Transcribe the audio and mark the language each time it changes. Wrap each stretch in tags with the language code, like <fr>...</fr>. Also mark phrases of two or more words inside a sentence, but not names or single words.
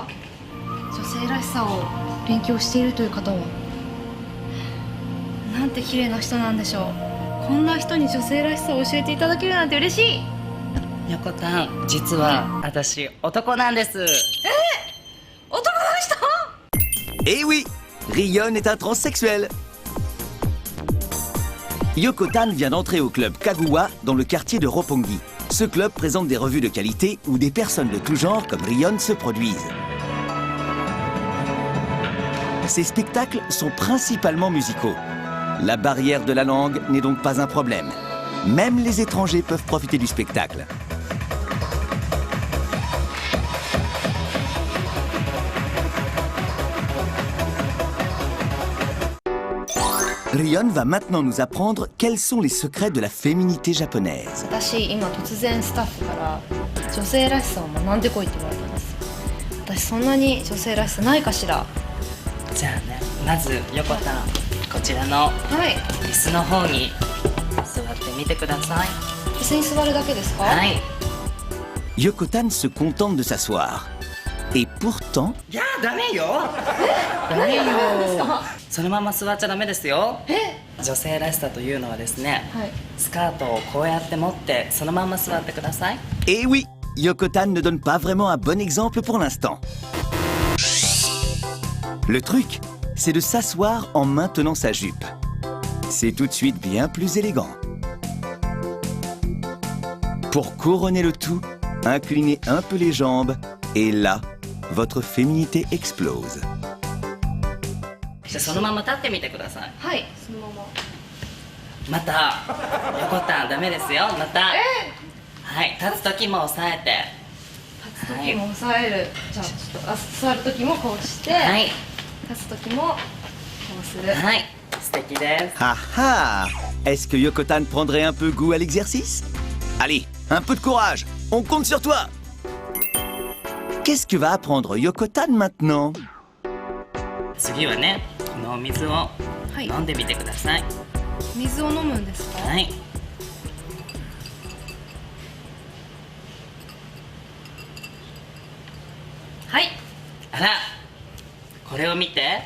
<ja>女性らしさを勉強しているという方は。なんて綺麗な人なんでしょう。こんな人に女性らしさを教えていただけるなんて嬉しい。横たん、実は私男なんです。男の人？</ja> <fr>Eh oui, Rion est un transsexuel. Yoko Tan vient d'entrer au club Kaguwa dans le quartier de Roppongi. Ce club présente des revues de qualité où des personnes de tout genre comme Rion se produisent. Ces spectacles sont principalement musicaux. La barrière de la langue n'est donc pas un problème. Même les étrangers peuvent profiter du spectacle. Rion va maintenant nous apprendre quels sont les secrets de la féminité japonaise.</fr> <ja>私今突然スタッフから女性らしさを学んでこいって言われたんです。私そんなに女性らしさないかしら。じゃあね、まず横たん、こちらのはい。椅子の方に座ってみてください。椅子に座るだけですか？はい。</ja> <fr>Yoko Tan se contente de s'asseoir. Et pourtant,</fr> <ja>いやダメよ。ダメよ。そのまま座っちゃダメですよ。女性らしさというのはですね、はい。スカートをこうやって持ってそのまま座ってください。</ja> <fr>eh oui, Yoko Tan ne donne pas vraiment un bon exemple pour l'instant. Le truc, c'est de s'asseoir en maintenant sa jupe. C'est tout de suite bien plus élégant. Pour couronner le tout, inclinez un peu les jambes et là, votre féminité explose.</fr> <ja>じゃあそのまま立ってみてください。はい。そのまま。また横たんダメですよ。また。はい、立つ時も押さえて。立つ時も押さえる。じゃあちょっと座る時もこうして、はい。立つ時もこうする。はい、素敵です。 Ah ah!</ja> <fr>Est-ce que Yoko Tan prendrait un peu goût à l'exercice? Allez, un peu de courage, on compte sur toi! Qu'est-ce que va apprendre Yoko Tan maintenant?</fr> <ja>次はね、このお水をはい飲んでみてください。水を飲むんですか？はい。はい。あら、これを見て。</ja>